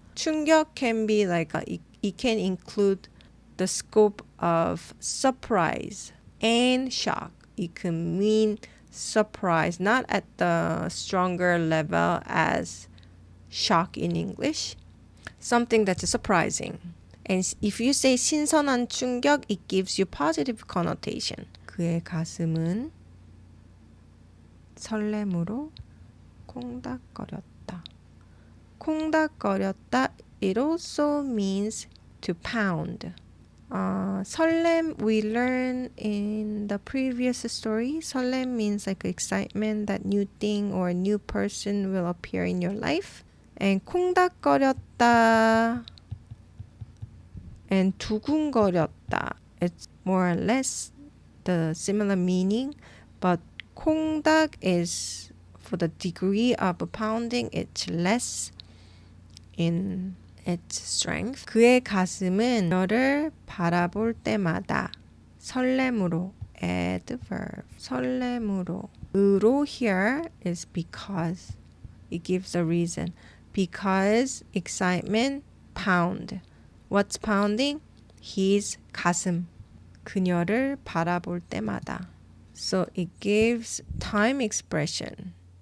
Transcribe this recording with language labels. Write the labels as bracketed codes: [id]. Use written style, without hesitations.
[en] 충격 can be like it can include the scope of surprise and shock. It can mean surprise, not at the stronger level as shock in English. Something that's surprising. And if you say [ko] 신선한 충격, [en] it gives you positive connotation. [ko] 그의 가슴은 설렘으로 콩닥거렸다. [en] 콩닥거렸다, it also means to pound. 설렘, we learned in the previous story. 설렘 means like excitement, that new thing or a new person will appear in your life. And 콩닥거렸다 and 두근거렸다, it's more or less the similar meaning, but 콩닥 is for the degree of pounding, it's less in its strength. [ko] 그의 가슴은 너를 바라볼 때마다 설렘으로, adverb, 설렘으로. [en] 으로 here is because. It gives a reason. Because excitement, pound. What's pounding? [ko] His 가슴. 그녀를 바라볼 때마다. [en] So it gives time expression.